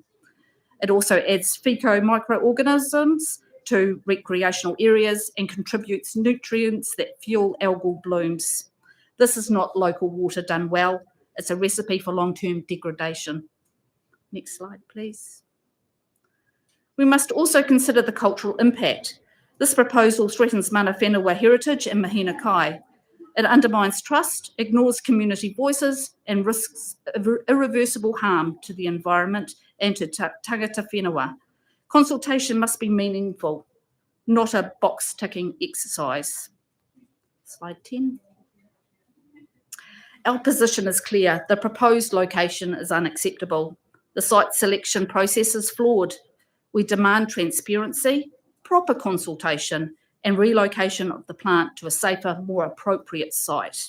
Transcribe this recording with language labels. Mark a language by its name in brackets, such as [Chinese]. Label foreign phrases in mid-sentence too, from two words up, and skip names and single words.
[English] It also adds fecal microorganisms to recreational areas and contributes nutrients that fuel algal blooms. This is not local water done well. It's a recipe for long-term degradation. Next slide, please. We must also consider the cultural impact. This proposal threatens [Māori] mana whenua [English] heritage and [Māori] mahina kai. [English] It undermines trust, ignores community voices, and risks irreversible harm to the environment and to [Māori] tangata whenua. [English] Consultation must be meaningful, not a box-ticking exercise. Slide 10. Our position is clear. The proposed location is unacceptable. The site selection process is flawed. We demand transparency, proper consultation, and relocation of the plant to a safer, more appropriate site.